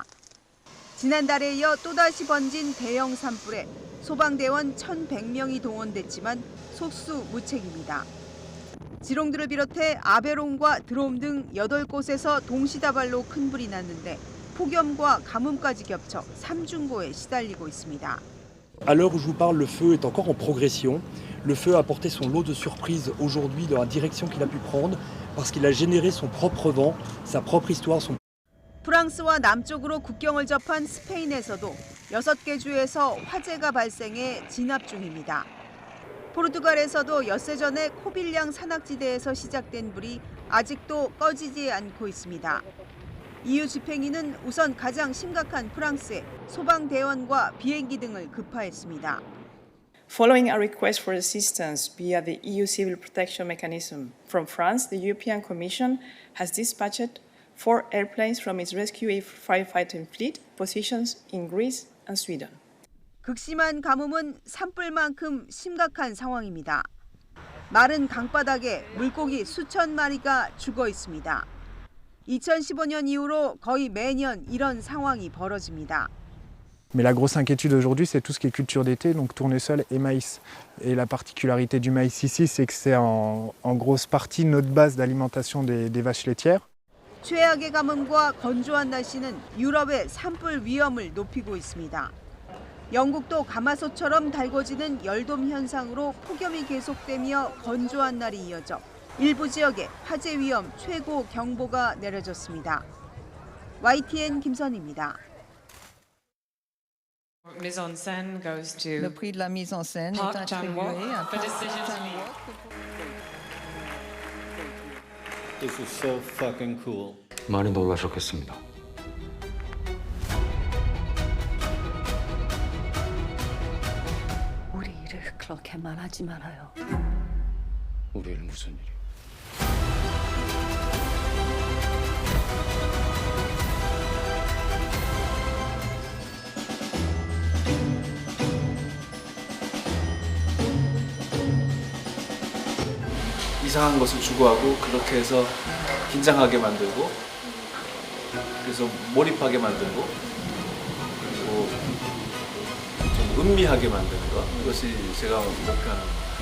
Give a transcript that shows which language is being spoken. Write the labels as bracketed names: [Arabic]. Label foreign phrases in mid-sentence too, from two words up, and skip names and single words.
[Korean] 지난달에 이어 또다시 번진 대형 산불에 소방대원 1,100명이 동원됐지만 속수무책입니다. 지롱드를 비롯해 아베론과 드롬 등 8곳에서 동시다발로 큰 불이 났는데 폭염과 가뭄까지 겹쳐 삼중고에 시달리고 있습니다. [French] À l'heure où je vous parle, le feu est encore en progression. Le feu a apporté son lot de surprises aujourd'hui dans la direction qu'il a pu prendre parce qu'il a généré son propre vent, sa propre histoire. [Korean] 프랑스와 남쪽으로 국경을 접한 스페인에서도 6개 주에서 화재가 발생해 진압 중입니다. 포르투갈에서도 엿새 전에 코빌량 산악지대에서 시작된 불이 아직도 꺼지지 않고 있습니다. EU 집행위는 우선 가장 심각한 프랑스에 소방대원과 비행기 등을 급파했습니다. [English] Following a request for assistance via the EU Civil Protection Mechanism from France, the European Commission has dispatched 4 airplanes from its rescue firefighting fleet positions in Greece and Sweden. [Korean] 극심한 가뭄은 산불만큼 심각한 상황입니다. 마른 강바닥에 물고기 수천 마리가 죽어 있습니다. 2015년 이후로 거의 매년 이런 상황이 벌어집니다. [French] Mais la grosse inquiétude aujourd'hui, c'est tout ce qui est culture d'été, donc tournesol et maïs. Et la particularité du maïs ici, c'est que c'est en grosse partie notre base d'alimentation des vaches laitières. [Korean] 최악의 가뭄과 건조한 날씨는 유럽의 산불 위험을 높이고 있습니다. 영국도 가마솥처럼 달궈지는 열돔 현상으로 폭염이 계속되며 건조한 날이 이어져 일부 지역에 화재 위험 최고 경보가 내려졌습니다. YTN 김선희입니다. [French] Mise en scène [English] goes to [French] Le prix de la mise en scène est Park attribué à [English] for Park decision to Chan-wook. This is so fucking cool. [Korean] 많이 놀라셨겠습니다. 우리 일을 그렇게 말하지 말아요. 우리 일 무슨 일이? 이상한 것을 추구하고 그렇게 해서 긴장하게 만들고 그래서 몰입하게 만들고 그리고 좀 음미하게 만드는 것 이것이 제가 목표하는 것.